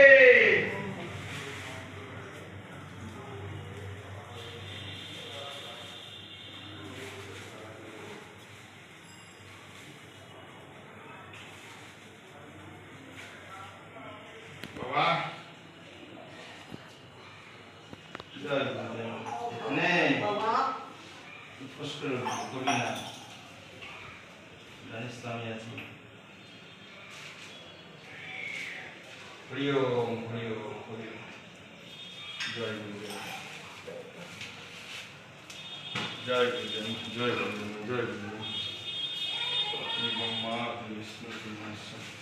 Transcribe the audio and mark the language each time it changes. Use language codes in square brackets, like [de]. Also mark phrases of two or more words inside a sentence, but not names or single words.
[id] Bawa. Nih, terus ke Kurnia dan Islamiyah. [sa] Hariom, hariom, hariom. [hi] Jai Guru. Jai Guru, Jai Guru, Jai Guru. [id] Ini Brahma, ini Vishnu, ini Masa.